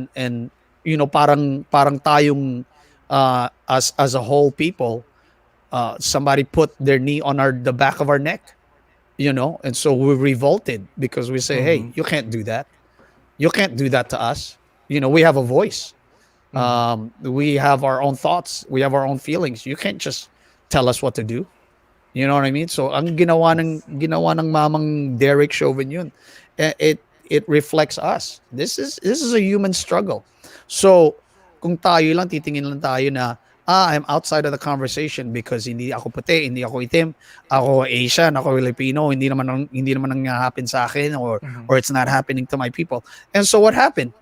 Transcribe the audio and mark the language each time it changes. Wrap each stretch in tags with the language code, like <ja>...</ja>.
<en>and</en> <tl>parang tayong</tl> <en>as a whole people, somebody put their knee on the back of our neck, and so we revolted because we say, hey, you can't do that. You can't do that to us. We have a voice. We have our own thoughts. We have our own feelings. You can't just tell us what to do. You know what I mean?</en> <tl>So ang ginawa ng mamang Derek Chauvin yun.</tl> <en>It reflects us. This is a human struggle.</en> <tl>So kung tayo lang titingin lang tayo na</tl> <en>I'm outside of the conversation because</en> <tl>hindi ako puti, hindi ako itim, ako Asian, ako Filipino, hindi naman nangyahapin sa akin,</tl> <en>or it's not happening to my people. And so what happened?</en>